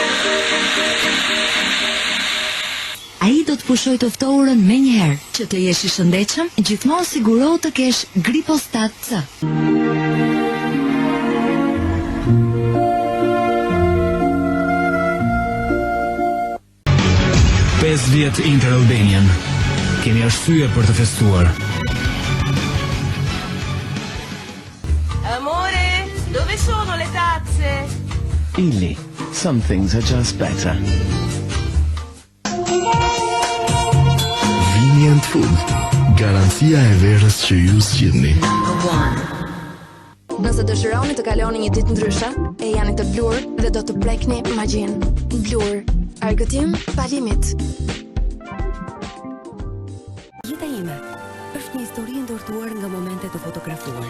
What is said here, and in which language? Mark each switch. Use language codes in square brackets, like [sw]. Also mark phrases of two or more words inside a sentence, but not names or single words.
[sq] Ai do të pushoj të ftohurën me njëherë, që të jesh i shëndetshëm, gjithmonë siguro të kesh Gripostat C. 5 vjet Inter Albanian. Kemi arsye për të festuar. [it] Amore, dove sono le tazze? Illy, [en] some things are just better. Vini and Food, [sq] garancia e verës që ju zgjidhni. Nëse dëshironi të kaloni një ditë ndryshe, e jani të blur dhe do të prekni magjin. Blur, argëtim pa limit. Jeta ime është një histori ndërtuar nga momente të fotografuara.